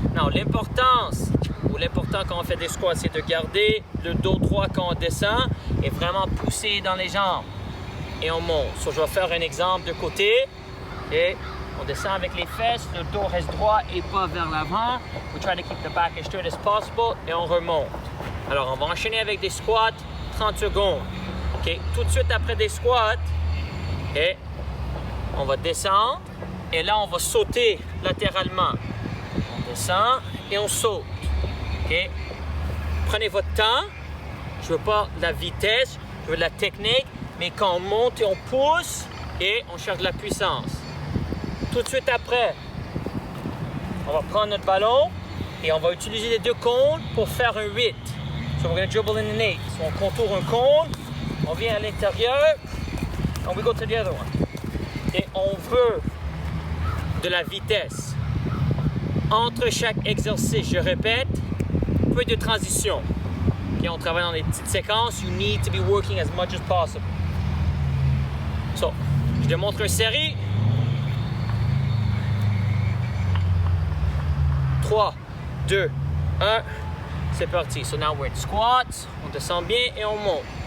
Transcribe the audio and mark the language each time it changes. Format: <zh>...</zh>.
<fr>Non, l'important quand on fait des squats, c'est de garder le dos droit quand on descend et vraiment pousser dans les jambes. Et on monte. So, je vais faire un exemple de côté et on descend avec les fesses, le dos reste droit et pas vers l'avant.</fr> <en>We try to keep the back as straight as possible</en> <fr>et on remonte. Alors, on va enchaîner avec des squats, 30 secondes. OK, tout de suite après des squats, et on va descendre et là on va sauter latéralement. On descend et on saute. OK, prenez votre temps. Je veux pas de la vitesse, je veux de la technique, mais quand on monte et on pousse et on cherche de la puissance. Tout de suite après, on va prendre notre ballon et on va utiliser les 2 cônes pour faire un 8.</fr> <en>So we're going to dribble in the 8.</en> <fr>So on contourne un cône. On vient à l'intérieur,</fr> <en>and we go to the other one.</en> <fr>Et on veut de la vitesse. Entre chaque exercice, je répète, peu de transition. Okay, on travaille dans des petites séquences.</fr> <en>You need to be working as much as possible.</en> <fr>So, je démontre une série. 3, 2, 1. C'est parti.</fr> <en>So now we're in squats.</en> <fr>On descend bien et on monte.</fr>